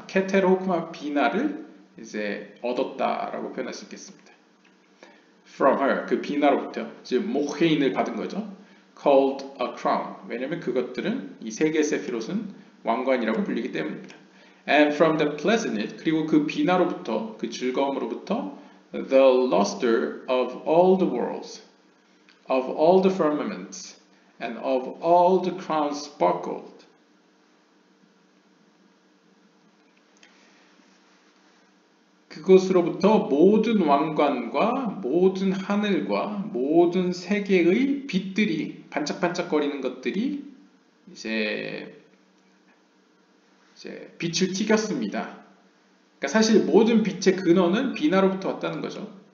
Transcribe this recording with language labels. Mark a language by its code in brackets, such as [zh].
[ko] 참, 케테로크마 비나를 이제 얻었다라고 표현할 수 있겠습니다. [en] From her, [ko] 그 비나로부터, 즉 모헤인을 받은 거죠. [en] Called a crown. [ko] 왜냐하면 그것들은 이 세 개의 세피롯은 왕관이라고 불리기 때문입니다. [en] And from the pleasantness, [ko] 그리고 그 비나로부터, 그 즐거움으로부터 [en] the luster of all the worlds, of all the firmaments, and of all the crowns sparkled. [ko] 그것으로부터 모든 왕관과 모든 하늘과 모든 세계의 빛들이 반짝반짝거리는 것들이 이제 빛을 튀겼습니다. 그러니까 사실 모든 빛의 근원은 비나로부터 왔다는 거죠.